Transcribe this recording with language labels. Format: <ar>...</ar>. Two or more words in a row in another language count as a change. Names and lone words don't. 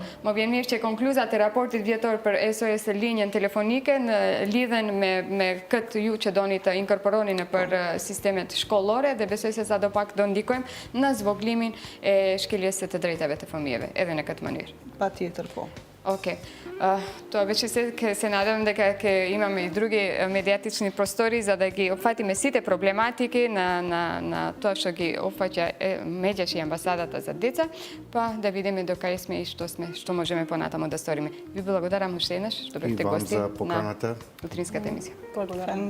<sq>Më vjen mirë që konkluzat e raportit vjetor për SOS linjën telefonike në lidhen me këtë ju që doni të inkorporoni në për sistemet shkollore dhe besoj se sadopak do ndikojmë në zvoglimin e shkeljes së të drejtave të fëmijëve edhe në këtë mënyrë. Patjetër, po. Okej.</sq> <mk>To обиче се надевам дека ќе имаме и други медиатични простори за да ги опфатиме сите проблематики на тоа што ги опфаќа медијачи амбасадата за деца, па да видиме до кај сме и што можеме понатаму да сториме. Ви благодарам уште еднаш што бевте гости на утринската емисија.</mk>